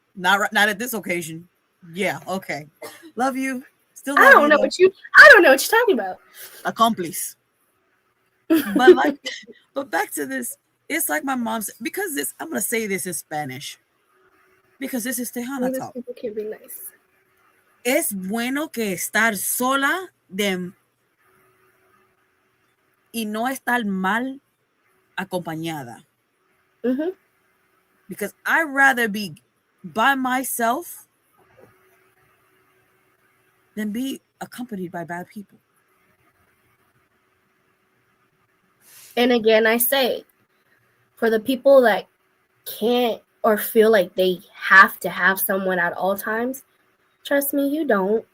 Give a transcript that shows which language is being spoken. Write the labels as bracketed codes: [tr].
[en] Not at this occasion. Yeah, okay. Love you. Still love I don't know what you're talking about. Accomplice. But back to this. It's like my mom said, because this, I'm gonna say this in Spanish. Because this is Tejana talk. People can be nice. [es] Es bueno que estar sola y no estar mal acompañada. Mm-hmm. [en] Because I'd rather be by myself than be accompanied by bad people. And again, I say, for the people that can't or feel like they have to have someone at all times, trust me, you don't.